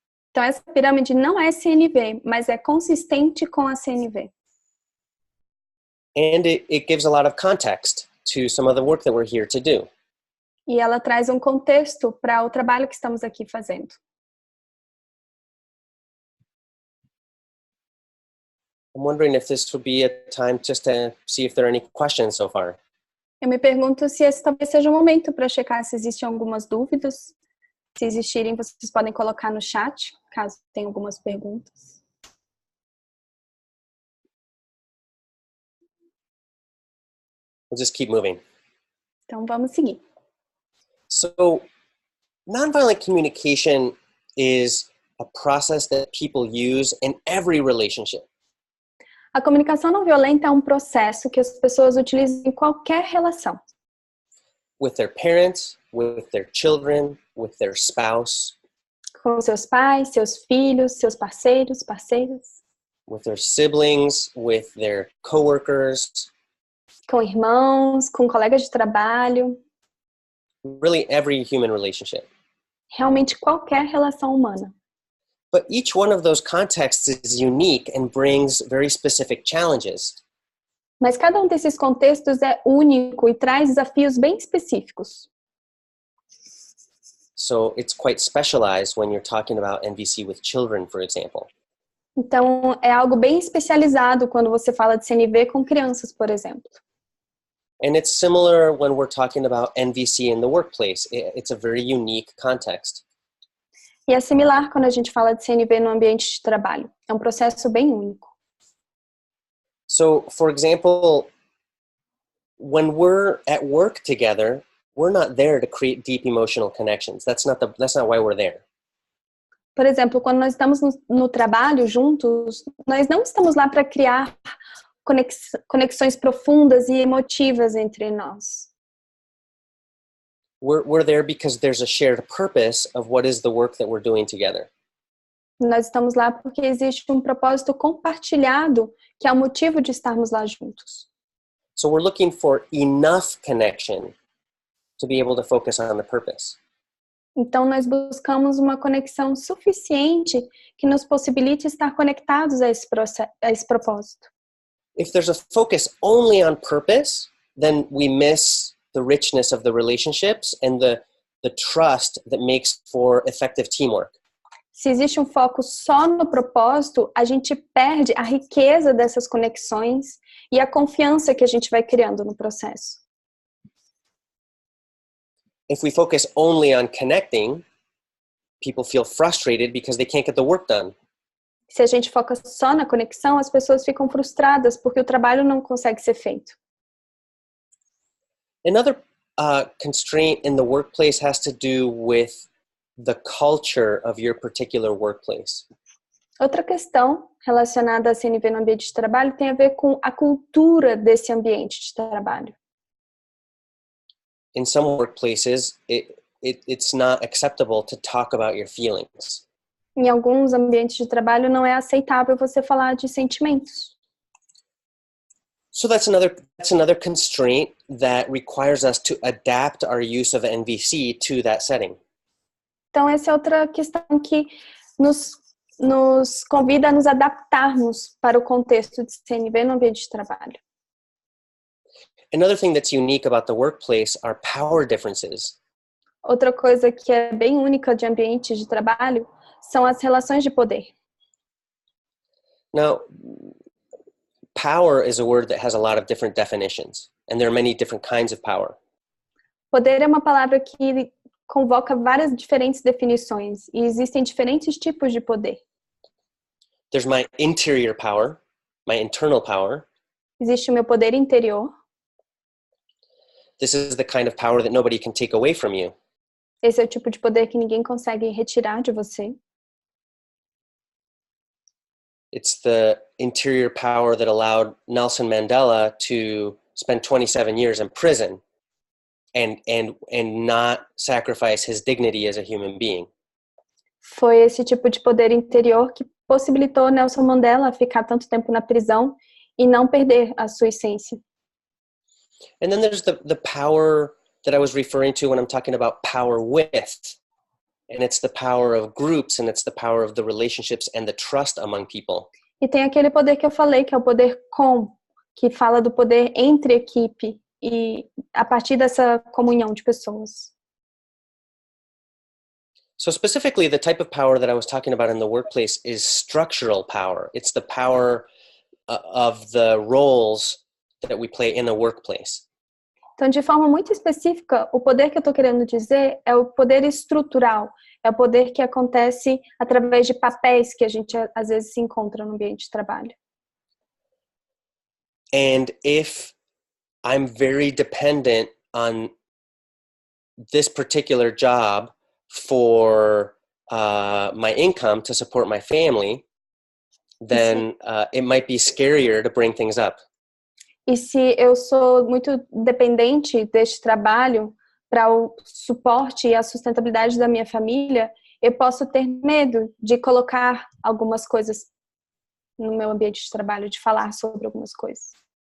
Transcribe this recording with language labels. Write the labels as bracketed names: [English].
[Portuguese] Então essa pirâmide não é CNV, mas é consistente com a CNV. [English] And it gives a lot of context to some of the work that we're here to do. [Portuguese] E ela traz um contexto para o trabalho que estamos aqui fazendo. [English] I'm wondering if this would be a time just to see if there are any questions so far. [Portuguese] Eu me pergunto se esse talvez seja o momento para checar se existem algumas dúvidas. Se existirem, vocês podem colocar no chat, caso tenham algumas perguntas. [English] We'll just keep moving. [Portuguese] Então, vamos seguir. [English] So, nonviolent communication is a process that people use in every relationship. [Portuguese] A comunicação não violenta é um processo que as pessoas utilizam em qualquer relação. [English] With their parents, with their children, with their spouse. [Portuguese] Com seus pais, seus filhos, seus parceiros, parceiras. [English] With their siblings, with their coworkers. [Portuguese] Com irmãos, com colegas de trabalho. [English] Really every human relationship. [Portuguese] Realmente qualquer relação humana. [English] But each one of those contexts is unique and brings very specific challenges. [Portuguese] Mas cada um desses contextos é único e traz desafios bem específicos. [English] So it's quite specialized when you're talking about NVC with children, for example. [Portuguese] Então, é algo bem especializado quando você fala de CNV com crianças, por exemplo. [English] And it's similar when we're talking about NVC in the workplace. It's a very unique context. [Portuguese] E é similar quando a gente fala de CNV no ambiente de trabalho. É um processo bem único. [English] So, for example, when we're at work together, we're not there to create deep emotional connections. That's not why we're there. [Portuguese] Por exemplo, quando nós estamos no trabalho juntos, nós não estamos lá para criar conexões profundas e emotivas entre nós. [English] We're there because there's a shared purpose of what is the work that we're doing together. [Portuguese] Nós estamos lá porque existe um propósito compartilhado, que é o motivo de estarmos lá juntos. [English] So we're looking for enough connection to be able to focus on the purpose. [Portuguese] Então nós buscamos uma conexão suficiente que nos possibilite estar conectados a esse propósito. [English] If there's a focus only on purpose, then we miss the richness of the relationships and the trust that makes for effective teamwork. [Portuguese] Se existe um foco só no propósito, a gente perde a riqueza dessas conexões e a confiança que a gente vai criando no processo. [English] If we focus only on connecting, people feel frustrated because they can't get the work done. [Portuguese] Se a gente foca só na conexão, as pessoas ficam frustradas porque o trabalho não consegue ser feito. [English] Another constraint in the workplace has to do with the culture of your particular workplace. [Portuguese] Outra questão relacionada a CNV no ambiente de trabalho tem a ver com a cultura desse ambiente de trabalho. [English] In some workplaces, it's not acceptable to talk about your feelings. [Portuguese] Em alguns ambientes de trabalho não é aceitável você falar de sentimentos. [English] So that's another constraint that requires us to adapt our use of NVC to that setting. [Portuguese] Então essa é outra questão que nos convida a nos adaptarmos para o contexto de CNV no ambiente de trabalho. [English] Another thing that's unique about the workplace are power differences. [Portuguese] Outra coisa que é bem única de ambiente de trabalho são as relações de poder. [English] Now, power is a word that has a lot of different definitions, and there are many different kinds of power. [Portuguese] Poder é uma palavra que convoca várias diferentes definições e existem diferentes tipos de poder. [English] There's my interior power, my internal power. [Portuguese] Existe o meu poder interior. [English] This is the kind of power that nobody can take away from you. [Portuguese] Esse é o tipo de poder que ninguém consegue retirar de você. [English] It's the interior power that allowed Nelson Mandela to spend 27 years in prison and not sacrifice his dignity as a human being. [Portuguese] Foi esse tipo de poder interior que possibilitou Nelson Mandela ficar tanto tempo na prisão e não perder a sua essência. [English] And then there's the power that I was referring to when I'm talking about power with. And it's the power of groups, and it's the power of the relationships and the trust among people. [Portuguese] E tem aquele poder que eu falei, que é o poder com, que fala do poder entre equipe e a partir dessa comunhão de pessoas. [English] So specifically, the type of power that I was talking about in the workplace is structural power. It's the power of the roles that we play in the workplace. [Portuguese] Então, de forma muito específica, o poder que eu estou querendo dizer é o poder estrutural, é o poder que acontece através de papéis que a gente às vezes se encontra no ambiente de trabalho. [English] And if I'm very dependent on this particular job for my income to support my family, then it might be scarier to bring things up. [Portuguese] E se eu sou muito dependente deste trabalho para o suporte e a sustentabilidade da minha família, eu posso ter medo de colocar algumas coisas no meu ambiente de trabalho, de falar sobre algumas coisas.